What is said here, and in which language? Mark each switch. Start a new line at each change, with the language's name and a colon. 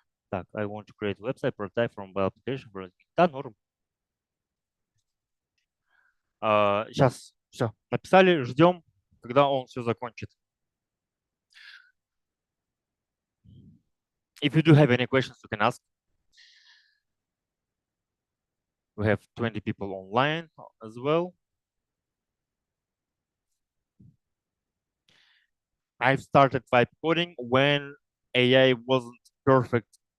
English: Так, I want to create website prototype from web application.
Russian: Да, норм. Сейчас, все, написали, ждем, когда он все закончит.
English: If you do have any questions, you can ask. We have 20 people online as well. I've started vibe coding when AI wasn't perfect.